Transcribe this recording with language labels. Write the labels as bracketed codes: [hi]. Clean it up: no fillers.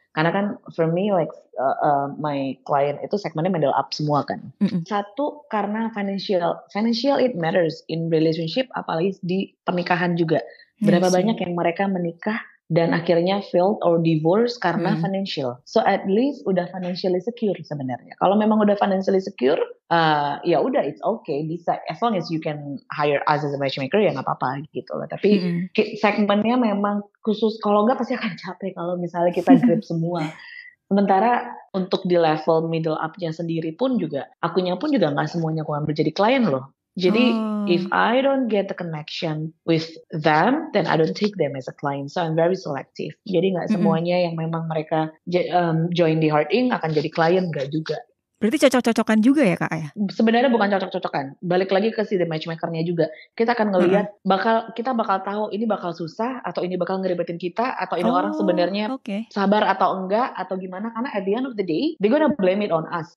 [id] Karena kan [en] for me like my client [id] itu segmennya middle up semua kan. Satu karena [en] financial it matters in relationship, [id] apalagi di pernikahan juga. Berapa banyak yang mereka menikah dan akhirnya [en] failed or divorce [id] karena financial. So at least udah financially secure sebenarnya. Kalau memang udah financially secure, ya udah [en] it's okay, [id] bisa [en] as long as you can hire us as a matchmaker [id] ya nggak apa-apa gitu loh. Tapi segmennya memang khusus, kalau nggak pasti akan capek kalau misalnya kita grab semua. Sementara untuk di level middle up-nya sendiri pun juga, akunya pun juga nggak semuanya aku ambil jadi klien loh. Jadi [en] if I don't get the connection with them, then I don't take them as a client. So I'm very selective. [id] Jadi nggak semuanya yang memang mereka join di Heart Inc. akan jadi klien, nggak juga. Berarti cocok-cocokan juga ya Kak ya? Sebenarnya bukan cocok-cocokan. Balik lagi ke si the matchmaker-nya juga. Kita akan ngelihat kita bakal tahu ini bakal susah atau ini bakal ngeribetin kita atau ini orang sebenarnya sabar atau enggak atau gimana, karena [en] at the end of the day they gonna blame it on us.